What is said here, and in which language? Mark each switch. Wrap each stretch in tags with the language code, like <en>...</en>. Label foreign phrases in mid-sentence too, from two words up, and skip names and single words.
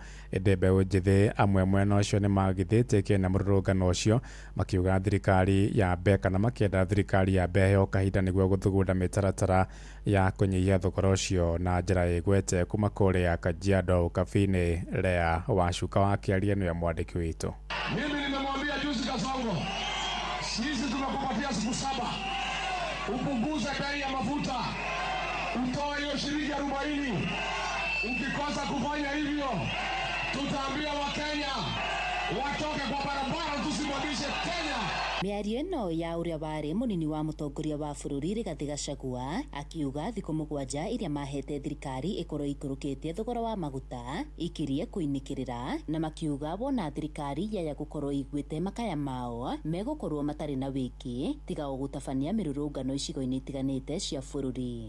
<ki>Ĩndĩ mbeũ njĩthĩ amwe mwena ũcio nĩ magithĩtĩkie na mũrũrũngano ũcio, makiuga thirikari yambe kana makĩenda thirikari yambe heo kahinda nĩguo gũthugunda mĩtaratara ya kũnyihia thogora ũcio na njĩra ĩgwete kuma kũrĩa Kajiado ũkabi-inĩ. Lea Wacuka wakĩaria nĩwe mwandĩki witũ.</ki> <sw>Mimi nimemwambia juzi Kasongo, sisi tunakupatia siku 7 upunguze bei ya mafuta, utoe hiyo shilingi 40. Ukikosa kufanya hivyo, tutaambia Wakenya watoke kwa barabara, tusimamishe Kenya.</sw> <ki>Mĩario ĩno ya ũrĩa warĩ mũnini wa mũtongoria wa bũrũri Rigathĩ Gachagua akiuga thikũ 7 iria mahete thirikari ĩkorwo ikũrũkĩtie thogora wa maguta ikirie kũinĩkĩrĩra, na makiuga wona thirikari yaya gũkorwo iguĩte makaya mao megũkorwo matarĩ na wĩki tiga gũtabania mĩrũrũngano icigo-inĩ itiganĩte cia bũrũri.</ki>